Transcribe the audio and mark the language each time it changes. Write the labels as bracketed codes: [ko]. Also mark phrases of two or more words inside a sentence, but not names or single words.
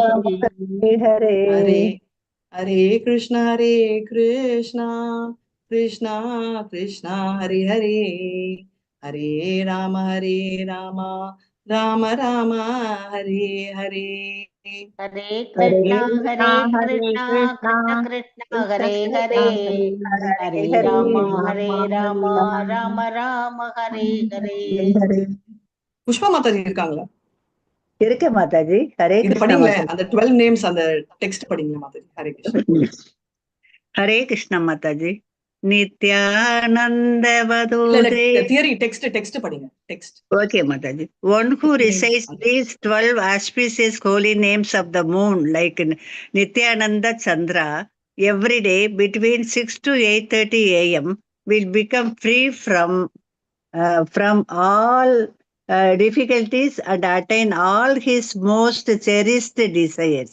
[sa] हरे कृष्णा कृष्णा कृष्णा हरे हरे हरे राम राम राम हरे हरे हरे कृष्णा कृष्ण कृष्ण हरे हरे हरे राम राम राम हरे हरे. [ta] புஷ்பா மாதாஜி இருக்காங்களா? இருக்க மாதாஜி. ஹரே இது கிருஷ்ணா படிங்களே, மாதாஜி. அந்த 12 நேம்ஸ் அந்த டெக்ஸ்ட் படிங்களா மாதாஜி? ஹரே கிருஷ்ணா. ஹரே கிருஷ்ணா மாதாஜி. நித்யானந்தவதூதே. [en] theory text [ta] படிங்க. டெக்ஸ்ட். [en] Okay, Mataji. One who recites these 12 auspicious holy names of the moon, like Nityananda Chandra, every day between 6 to 8:30 a.m., will become free from all difficulties and attain all his most cherished desires.